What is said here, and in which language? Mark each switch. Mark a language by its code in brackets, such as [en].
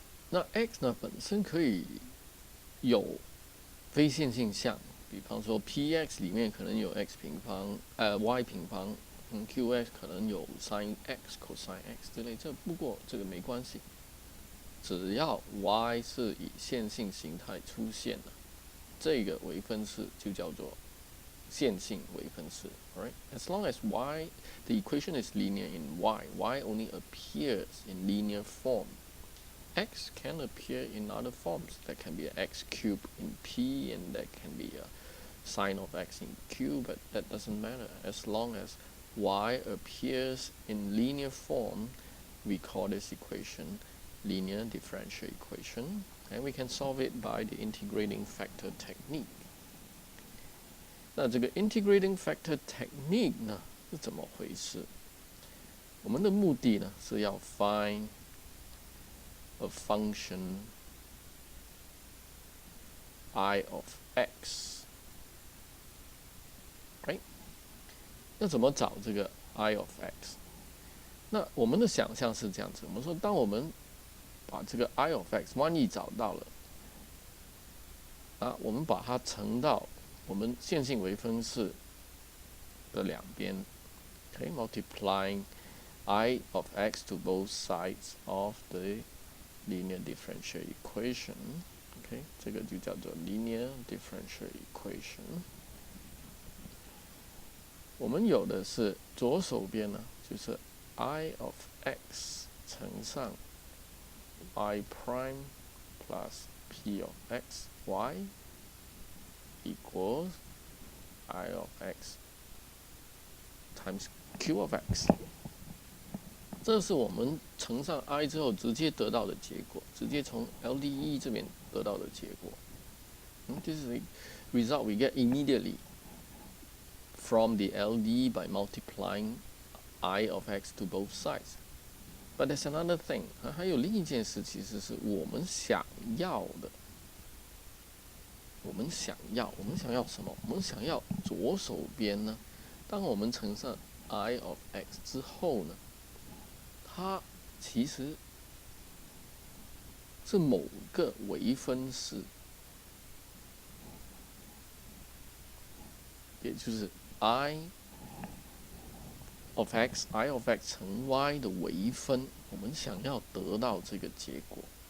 [zh] 那 x 呢本身可以有非线性项，比方说 px 里面可能有 x 平方、y 平方。 qx 可能有 sin x、cos x 之类，不过这个没关系，只要 y 是以线性形态出现的，这个微分式就叫做线性微分式。 [en] Alright, as long as y the equation is linear in y only appears in linear form. X can appear in other forms. That can be x cubed in p, and that can be a sine of x in q, but that doesn't matter as long as y appears in linear form. We call this equation linear differential equation, and we can solve it by the integrating factor technique. [zh] 那这个 integrating factor technique 呢是怎么回事？我们的目的呢是要 [en] find a function I of x。Right？ [zh] 那怎么找这个 I of x？那我们的想象是这样子，我们说，当我们把这个 I of x 万一找到了，我们把它乘到我们线性微分式的两边 ， [en] OK, multiplying I of x to both sides of the linear differential equation。 [zh] OK， 这个就叫做 linear differential equation。我们有的是左手边呢，就是 [en] I of x [zh] 乘上 [en] y prime plus p of x y equals I of x times q of x。 [zh] 这是我们乘上 I 之后直接得到的结果，直接从 LDE 这边得到的结果。 [en] This is the result we get immediately from the LDE by multiplying I of x to both sides. But there's another thing， [zh] 还有另一件事，其实是我们想要的。我们想要什么？我们想要左手边呢？当我们乘上 I of x 之后呢，它其实是某个微分式，也就是 I of x 乘 y 的微分，我们想要得到这个结果。